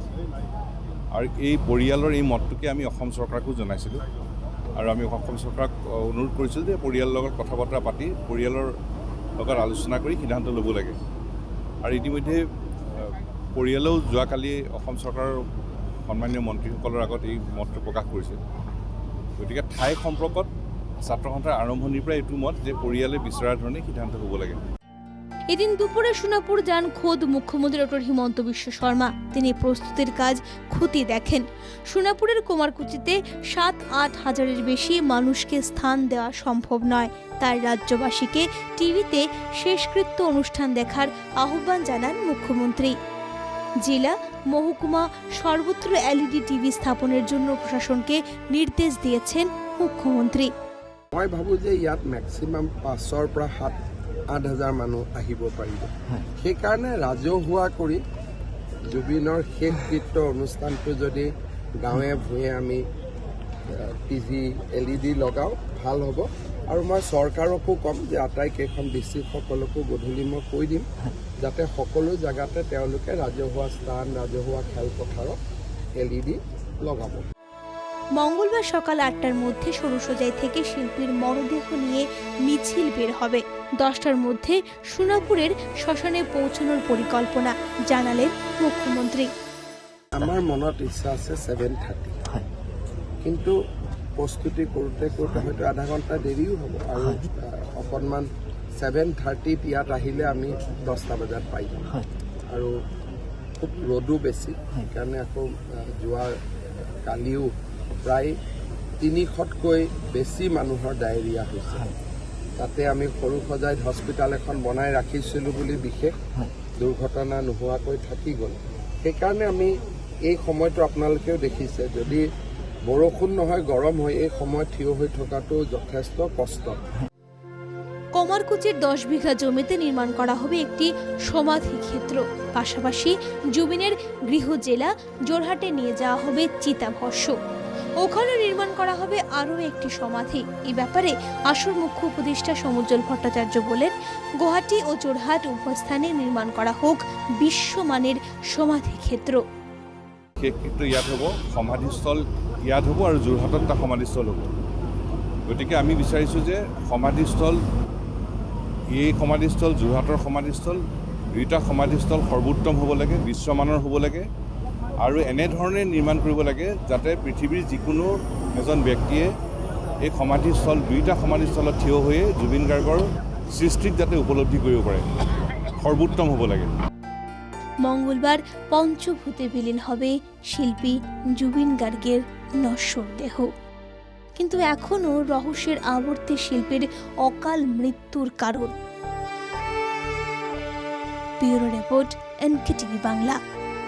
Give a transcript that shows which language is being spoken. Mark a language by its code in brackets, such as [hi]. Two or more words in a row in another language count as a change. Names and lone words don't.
[as] আৰু এই পৰিয়ালৰ এই মতটোকে আমি অসম চৰকাৰকো জনাইছিলোঁ, আৰু আমি অসম চৰকাৰক অনুৰোধ কৰিছিলোঁ যে পৰিয়ালৰ লগত কথা বতৰা পাতি পৰিয়ালৰ লগত আলোচনা কৰি সিদ্ধান্ত ল'ব লাগে। আৰু ইতিমধ্যে পৰিয়ালেও যোৱাকালি অসম চৰকাৰৰ সন্মানীয় মন্ত্ৰীসকলৰ আগত এই মতটো প্ৰকাশ কৰিছে। গতিকে ঠাই সম্পৰ্কত ছাত্ৰ সন্থাৰ আৰম্ভণিৰ পৰা এইটো মত যে পৰিয়ালে বিচৰা ধৰণে সিদ্ধান্ত হ'ব লাগে। [bn] এদিন দুপুরে সোনাপুর যান খোদ মুখ্যমন্ত্রী ডক্টর হিমন্ত বিশ্ব শর্মা। তিনি প্রস্তুতির কাজ খতিয়ে দেখেন। সোনাপুরের কুমারকুচিতে ৭-৮ হাজারের বেশি মানুষকে স্থান দেওয়া সম্ভব নয়, তাই রাজ্যবাসীকে টিভিতে শেষকৃত্য অনুষ্ঠান দেখার আহ্বান জানান মুখ্যমন্ত্রী। জেলা মহকুমা সর্বত্র এলইডি টিভি স্থাপনের জন্য প্রশাসনকে নির্দেশ দিয়েছেন মুখ্যমন্ত্রী। [as] মই ভাবো যে ইয়াত ম্যাক্সিমাম ৫০০ৰ পৰা ৭-৮ হাজাৰ মানুহ আহিব পাৰিব। সেইকাৰণে ৰাজহুৱা কৰি জুবিনৰ শেষকৃত্য অনুষ্ঠানটো যদি গাঁৱে ভূঞে আমি টিভি এলইডি লগাওঁ ভাল হ'ব। আৰু মই চৰকাৰকো ক'ম যে আটাইকেইখন ডিষ্ট্ৰিক্টসকলকো গধূলি মই কৈ দিম যাতে সকলো জেগাতে তেওঁলোকে রাজহুয়া স্থান, রাজহুয়া খেলপথাৰত এলইডি লগাব। [bn] মঙ্গলবার সকাল ৮টার মধ্যে সরুসজাই থেকে শিল্পীর মরদেহ নিয়ে মিছিল বের হবে। ১০টার মধ্যে সোনাপুরের শ্মশানে পৌঁছানোর পরিকল্পনা জানালেন মুখ্যমন্ত্রী। [as] আমার মনত ইচ্ছা আছে 7:30, কিন্তু প্রস্তুতি করতে করতে হয়তো আধা ঘন্টা দেরিও হ'ব। আৰু অকণমান 7:30 ইয়াত আহিলে আমি 10টা বজাত পাই যাম। আৰু খুব ৰ'দো বেছি, সেইকাৰণে আকৌ যোৱা কালিও প্ৰায় ৩০০তকৈ বেছি মানুহৰ ডায়েৰিয়া হৈছে। তাতে আমি সৰুসজাইত হস্পিটেল এখন বনাই ৰাখিছিলোঁ বুলি বিশেষ দুৰ্ঘটনা নোহোৱাকৈ থাকি গ'ল। সেইকাৰণে আমি এই সময়টো আপোনালোকেও দেখিছে, যদি বৰষুণ নহয় গৰম হয় এই সময়ত থিয় হৈ থকাটো যথেষ্ট কষ্ট। [bn] কমারকুচির 10 বিঘা জমিতে নির্মাণ করা হবে একটি সমাধি ক্ষেত্র। পাশাপাশি জুবিনের গৃহ জেলা জোরহাটে নিয়ে যাওয়া হবে চিতাভস্ম। ওখানে নির্মাণ করা হবে আরও একটি সমাধি। এই ব্যাপারে আসর মুখ্য উপদেষ্টা সমুজ্জ্বল ভট্টাচার্য বলেন, গুৱাহাটী ও জোরহাট উভয় স্থানে নির্মাণ করা হোক বিশ্বমানের সমাধি ক্ষেত্র। [as] শেষকৃত্য ইয়াত হ'ব, সমাধিস্থল ইয়াত হ'ব আৰু যোৰহাটত এটা সমাধিস্থল হ'ব। গতিকে আমি বিচাৰিছোঁ যে এই সমাধিস্থল যোৰহাটৰ সমাধিস্থল দুইটা সমাধিস্থল সৰ্বোত্তম হ'ব লাগে, বিশ্বমানৰ হ'ব লাগে, আৰু এনেধৰণে নিৰ্মাণ কৰিব লাগে যাতে পৃথিৱীৰ যিকোনো এজন ব্যক্তিয়ে এই দুইটা সমাধিস্থলত থিয় হৈয়ে জুবিন গাৰ্গৰ সৃষ্টিক যাতে উপলব্ধি কৰিব পাৰে, সৰ্বোত্তম হ'ব লাগে। [bn] মঙ্গলবার পঞ্চভূতে বিলীন হবে শিল্পী জুবিন গার্গের নশ্বর দেহ। কিন্তু এখনও রহস্যের আবর্তে শিল্পীর অকাল মৃত্যুর কারণ। ব্যুরো রিপোর্ট, NKTV বাংলা।